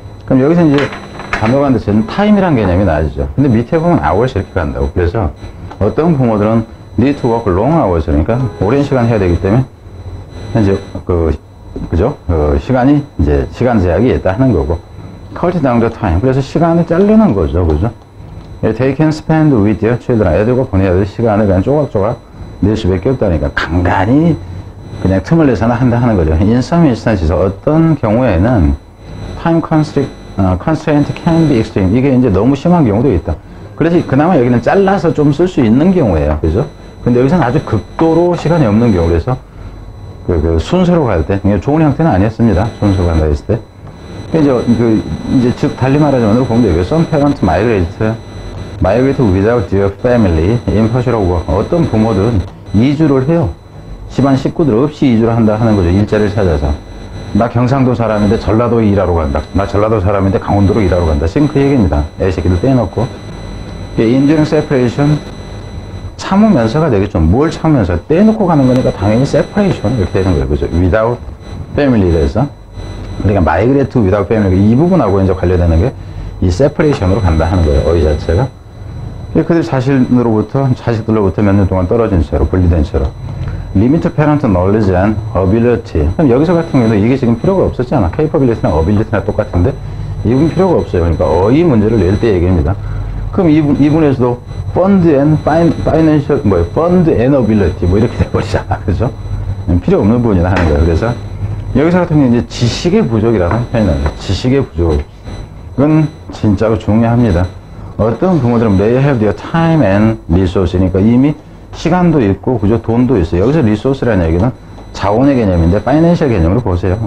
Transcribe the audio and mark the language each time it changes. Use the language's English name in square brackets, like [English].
[Korean] 그럼 여기서 이제 단어가 안 돼서 time이라는 개념이 나아지죠. 근데 밑에 보면 hours 이렇게 간다고. 그래서 어떤 부모들은 [English] need to work long hours [Korean] 그러니까 오랜 시간 해야 되기 때문에 현재 그죠? 시간이 이제 시간 제약이 있다 하는 거고 [English] cut down the time. [Korean] 그래서 시간을 자르는 거죠. 그죠? [English] They can spend with their children. [Korean] 애들과 보내야 될 시간을 그냥 조각조각 낼 수밖에 없다니까 간간히 그냥 틈을 내서는 한다 하는 거죠. [English] In some instances [Korean] 어떤 경우에는 [English] time constraint can be extreme. [Korean] 이게 이제 너무 심한 경우도 있다. 그래서 그나마 여기는 잘라서 좀 쓸 수 있는 경우예요. 그죠? 근데 여기서는 아주 극도로 시간이 없는 경우. 그래서 그 순서로 갈 때, 좋은 형태는 아니었습니다. 순서로 간다 했을 때. 이제 즉, 달리 말하자면, 보면 여기, [English] some parents migrate without their family in pursuit of work. [Korean] 어떤 부모들은 이주를 해요. 집안 식구들 없이 이주를 한다 하는 거죠. 일자리를 찾아서. 나 경상도 사람인데 전라도에 일하러 간다. 나 전라도 사람인데 강원도로 일하러 간다. 지금 그 얘기입니다. 애 새끼들 떼놓고. [English] enduring separation, [Korean] 참으면서가 되겠죠. 뭘 참으면서? 떼놓고 가는 거니까 당연히 separation 이렇게 되는 거예요. 그죠? [English] without family에서. [Korean] 그러니까 [English] migrate without family. [Korean] 이 부분하고 이제 관련되는 게 이 separation으로 간다 하는 거예요. 어휘 자체가. 그들 자식들로부터 몇 년 동안 떨어진 채로, 분리된 채로. [English] Limit parent knowledge and ability. [Korean] 그럼 여기서 같은 경우도 이게 지금 필요가 없었잖아. capability나 ability나 똑같은데 이분 필요가 없어요. 그러니까 어휘 문제를 낼 때 얘기입니다. 그럼 이분에서도 [English] fund and financial, fund and ability, [Korean] 이렇게 돼버리잖아. 그죠? 필요 없는 부분이나 하는 거예요. 그래서 여기서 같은 경우는 이제 지식의 부족이라는 표현이 나와요. 지식의 부족. 이건 진짜로 중요합니다. 어떤 부모들은 [English] may have their time and resource [Korean] 니까 이미 시간도 있고, 그죠? 돈도 있어요. 여기서 resource라는 얘기는 자원의 개념인데, 파이낸셜 개념으로 보세요.